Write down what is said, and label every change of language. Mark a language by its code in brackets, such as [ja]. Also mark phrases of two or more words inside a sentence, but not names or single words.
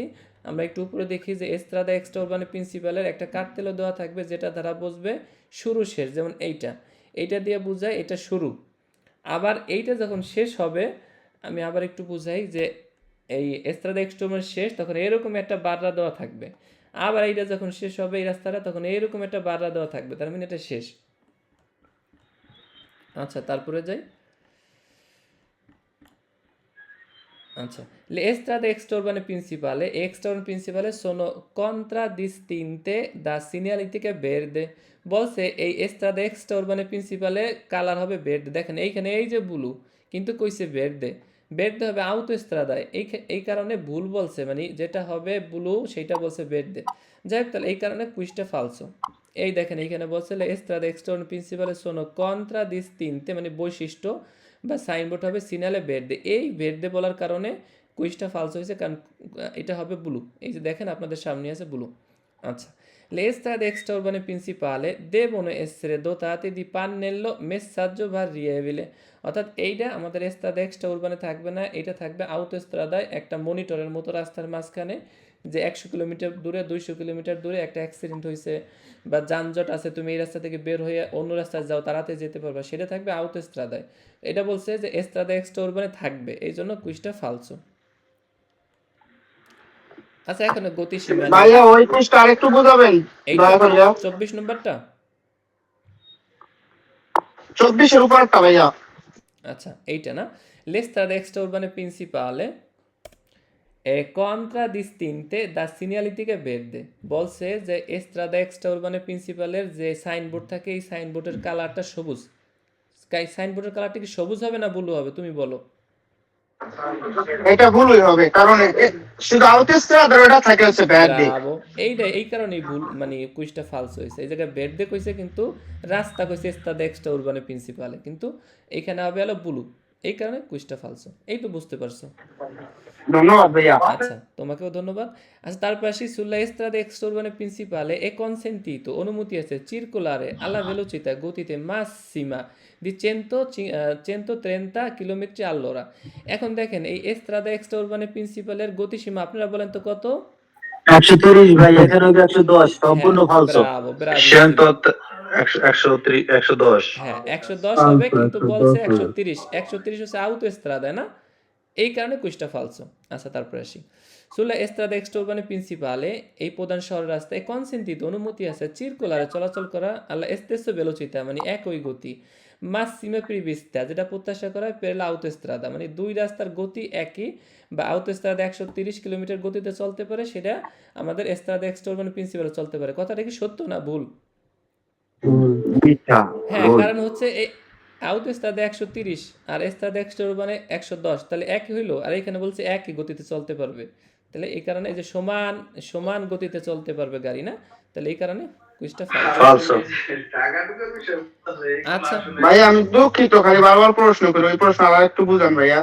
[bn] আমরা একটু উপরে দেখি যে [it] strada extraurbane principale [bn] একটা কার্তেলও দেওয়া থাকবে যেটা দ্বারা বুঝবে শুরু শেষ, যেমন এইটা দিয়ে বোঝায় এটা শুরু। আবার এইটা যখন শেষ হবে, আমি আবার একটু বুঝাই যে এই [it] strada extraurbane [bn] শেষ তখন এরকম একটা বাররা দেওয়া থাকবে। আবার এইটা যখন শেষ হবে এই রাস্তাটা তখন এইরকম একটা বাররা দেওয়া থাকবে, তার মানে এটা শেষ। আচ্ছা, তারপরে যাই। আচ্ছা, [it] le strade extraurbane principali sono contraddistinte da segnaletica verde, [bn] বলছে এই [it] strade extraurbane principale [bn] কালার হবে ভের্দে। দেখেন এইখানে এই যে ব্লু, কিন্তু কইছে ভের্দে, ভের্দে হবে autostradaয়, এই কারণে ভুল বলছে, মানে যেটা হবে ব্লু সেটা বলছে ভের্দে। যাই হোক, তাহলে এই কারণে কুইজটা ফালসো। এই দেখেন এইখানে বলছে [it] le strade extraurbane principali sono contraddistinte, [bn] মানে বৈশিষ্ট্য বা সাইনবোর্ড হবে [it] segnale verde, [bn] এই ভের্দে বলার কারণে কুইজটা ফালস হয়েছে, কারণ এটা হবে ব্লু। এই যে দেখেন আপনাদের সামনে আছে ব্লু। আচ্ছা, [it] le strade extraurbane principali devono essere dotate di pannello messaggio variabile, [bn] অর্থাৎ এইটা আমাদের [it] strade extraurbane [bn] থাকবে না, এটা থাকবে autostradaয় একটা মনিটরের মতো রাস্তার মাঝখানে, যে 100 কিলোমিটার দূরে 200 কিলোমিটার দূরে একটা অ্যাক্সিডেন্ট হয়েছে বা যানজট আছে, তুমি এই রাস্তা থেকে বের হয়ে অন্য রাস্তায় যাও তাড়াতাড়ি যেতে পারবা, সেটা থাকবে autostradaয়। এটা বলছে যে [it] strade extraurbane [bn] থাকবে, এই জন্য কুইজটা ফালসো। আচ্ছা, এখন গতিসীমা নিয়ে ভাইয়া ওই কোর্সটা আরেকটু বোঝাবেন এইটা দয়া করে। 24 নম্বরটা। 24-এর উপরটা ভাইয়া। আচ্ছা, এইটা না, [it] le strade extraurbane principali è contraddistinte da segnaletica verde, [bn] বলছে যে [it] strada extraurbane principaleর [bn] যে সাইনবোর্ড থাকে এই সাইনবোর্ডের কালারটা সবুজ। সাইনবোর্ডের কালারটা কি সবুজ হবে না ব্লু হবে, তুমি বলো। এটা ভুলই হবে, কারণ শুধু autostrada ওটা থাকে হচ্ছে ভের্দে। ব্রাভো, এই কারণেই ভুল, মানে কুইজটা ফালস হয়েছে। এই জায়গায় ভের্দে কইছে কিন্তু রাস্তা কইছে [it] strada extraurbane principale, [bn] কিন্তু এখানে হবে হলো ব্লু, এই কারণে কুইজটা ফালসো। এই তো বুঝতে পারছো। ধন্যবাদ ভাইয়া। আচ্ছা, তোমাকেও ধন্যবাদ। আচ্ছা, তারপর আসি [it] sulla strada extraurbane principale è consentito, [bn] অনুমতি আছে [it] circolare alla velocità, গতিতে massima di 130 কিলোমিটার all'ora। [bn] এখন দেখেন এই [it] strada extraurbane principale [bn] এর গতিসীমা আপনারা বলেন তো কত? 130 ভাই, এখানে হবে 110, সম্পূর্ণ হ্যাঁ, ফালসো। ব্রাভো ব্রাভো। 110। হ্যাঁ, 110 হবে, কিন্তু বলছে 130, 130 হচ্ছে autostrada না, এই কারণে কুইজটা ফালসো। আচ্ছা, তারপরে আসি [it] sulla strada extraurbane principale, [bn] এই প্রধান শহর রাস্তায় কনসেন্টিত অনুমতি আছে চিরকুলারে চলাচল করা [it] alla stessa velocità, [bn] মানে একই গতি, [it] massima prevista, [bn] যেটা প্রত্যাশা করা হয় [it] per l'autostrada, [bn] মানে দুই রাস্তার গতি একই, বা autostrada 130 কিলোমিটার গতিতে চলতে পারে, সেটা আমাদের [it] strada extraurbane principale [bn] চলতে পারে। কথাটা কি সত্য না ভুল? মিথ্যা। হ্যাঁ, কারণ হচ্ছে এই autostrada 130 আর [it] strada extraurbane [bn] 110, তাহলে একই হইলো, আর এখানে বলছে একই গতিতে চলতে পারবে, তাহলে এই কারণে এই যে সমান সমান গতিতে চলতে পারবে গাড়ি না, তাহলে এই কারণে কুইজটা ফালসো। আচ্ছা ভাইয়া আমি দুঃখিত, খালি বারবার প্রশ্ন করি, ওই প্রশ্ন আর একটু বুঝান ভাইয়া।